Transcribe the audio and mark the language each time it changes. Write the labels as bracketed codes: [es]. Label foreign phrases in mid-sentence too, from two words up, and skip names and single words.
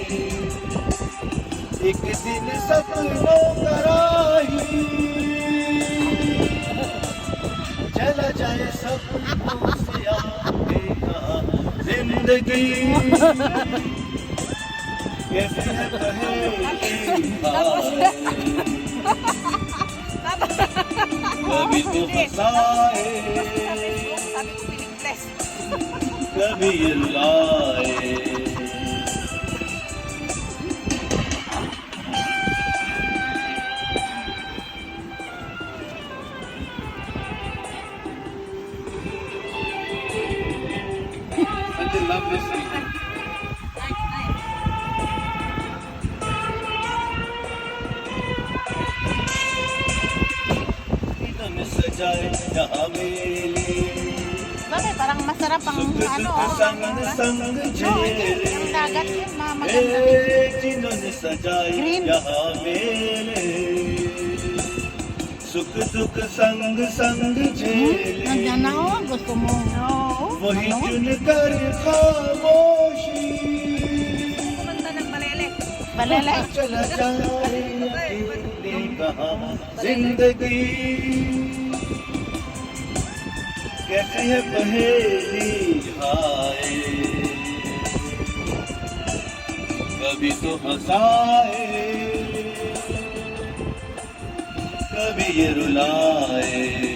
[hi] एक दिन सपनों का राही चला जाए सपनों से आगे कहाँ। जिंदगी कैसे है पहेली हाय, कभी तो हंसाए [tl] Sabi ko piligles. [hi] कभी ये रुलाए। [en] Such a lovely song. [hi] Ilan सजाए यहाँ मेले, [tl] Bakit? Parang masarap ang [hi] सुख [tl] ano. [hi] दुख संग संग झेले। [tl] Yung dagat yun, maganda rin. [hi] जिन्होंने सजाए [tl] Green. [hi] यहाँ मेले, सुख दुख संग संग झेले। [tl] Nandiyan na ako. Gusto mo. Oo. [hi] वही [tl] Ano? [hi] चुन कर खामोशी [tl] Kumanta ng balele. Balele. [hi] चला जाए अकेले कहाँ। जिंदगी कैसे है पहेली हाय, कभी तो हंसाए कभी ये रुलाए।